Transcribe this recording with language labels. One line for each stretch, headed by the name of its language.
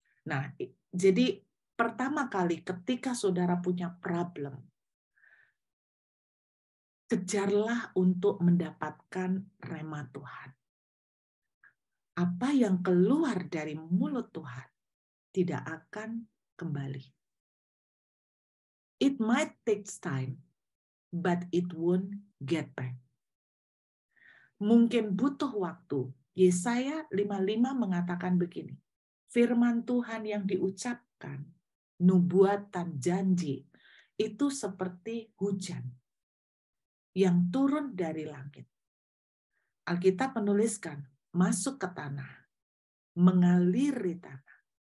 Indonesian: Nah, jadi pertama kali ketika saudara punya problem, kejarlah untuk mendapatkan rema Tuhan. Apa yang keluar dari mulut Tuhan tidak akan kembali.
English: It might take time, but it won't get back.
Indonesian: Mungkin butuh waktu. Yesaya 55 mengatakan begini, firman Tuhan yang diucapkan, nubuatan janji, itu seperti hujan yang turun dari langit. Alkitab menuliskan, masuk ke tanah, mengaliri tanah.